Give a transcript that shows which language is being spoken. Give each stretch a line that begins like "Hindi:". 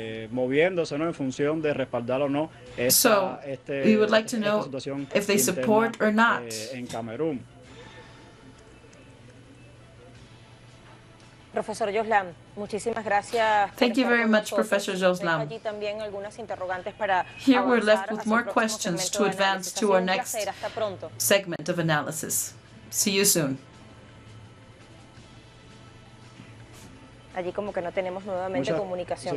Spanish: Moviéndose, ¿no?, en función de respaldar o no
English: we would like to know if they support or not.
Spanish: En Camerún. Profesor Joslam, muchísimas gracias.
English: Thank you very much, Professor Joslam.
Spanish: Allí también algunas interrogantes para
English: Here we're left with more questions to advance to our next segment of analysis. See you soon.
Spanish: Allí como que no tenemos nuevamente comunicación.